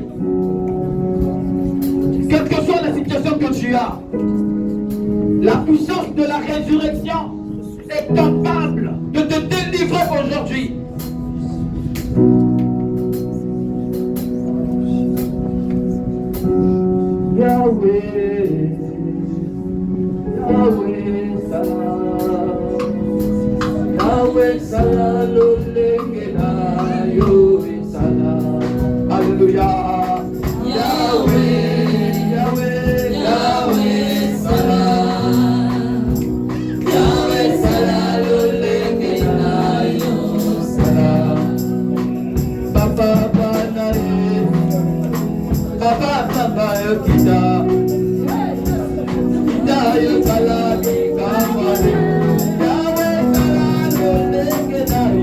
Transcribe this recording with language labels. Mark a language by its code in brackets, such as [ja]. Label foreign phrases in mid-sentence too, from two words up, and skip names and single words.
[fr] Quelle que soit la situation que tu as, la puissance de la résurrection est capable de te délivrer aujourd'hui. [ln] Yahweh, Yahweh, Salah, Yahweh, Salah, Lolengela, Yahweh, Salah, Alléluia. Yahweh, Yahweh, Yahweh, Salah, Yahweh, Salah, Lolengela, Yahweh, Salah, Papa, Papa, Papa, Kita, Kita, Yokala, Kamale, Yahweh, Salah, Lolengela,